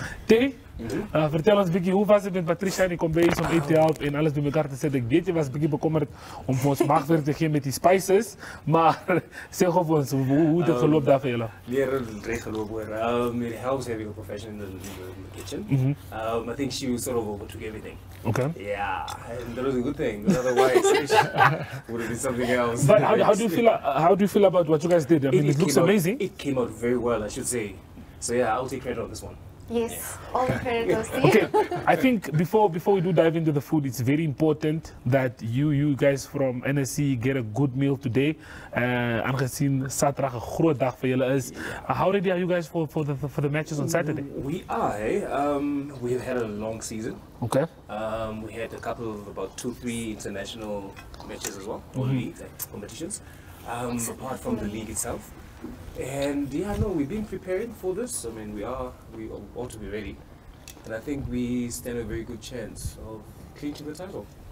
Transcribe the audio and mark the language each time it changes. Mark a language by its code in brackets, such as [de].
[af] Terry, vertel ons 'n bietjie, hoe was dit met Patricia en die kombuis om uit te help en alles bymekaar te sit? Ek weet jy was 'n bietjie bekommerd om vir ons magwerk te gee met die spices, maar sê gou vir ons, hoe het dit geloop daar vir julle? Nee, reg geloop hoor. [en] It helps having a professional in the kitchen. I think she sort of overtook everything. Okay. Yeah, and that was a good thing. Otherwise, it would have been something else. But how do you feel about what you guys did? I mean, it looks amazing. It came out very well, I should say. So yeah, I'll take credit on this one. Yes, all the credit goes to you. Okay, I think before we do dive into the food, it's very important that you guys from NSC get a good meal today. [af] Aangezien Saterdag 'n groot dag vir julle is. [en] How ready are you guys for the matches on Saturday? We are. We've had a long season. Okay. We had a couple of about 2-3 international matches as well, or leagues, competitions. Apart from the league itself. And yeah, no, we've been preparing for this. I mean, we ought to be ready, and I think we stand a very good chance of clinching the title.